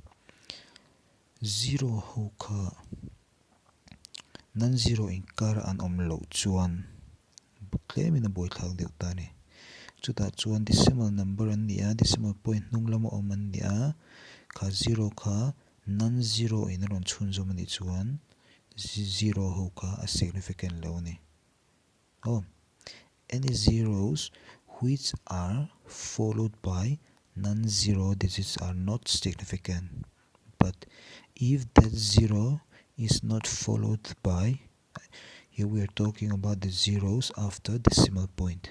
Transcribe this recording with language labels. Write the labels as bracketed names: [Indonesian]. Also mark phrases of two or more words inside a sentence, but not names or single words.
[Mizo] 0 ho kha non-zero in kar an omlo chuan claim in a boy thang deuh ta ni. Chuta chuan [English] decimal number [Mizo] an nia, [English] decimal point [Mizo] nung lama oman nia, kha 0 kha non-zero in ron chun zum ni chuan 0 ho kha a significant lo ni. [English] Any zeros which are followed by non-zero digits are not significant, but if that 0 is not followed by, Here we are talking about the zeros after decimal point.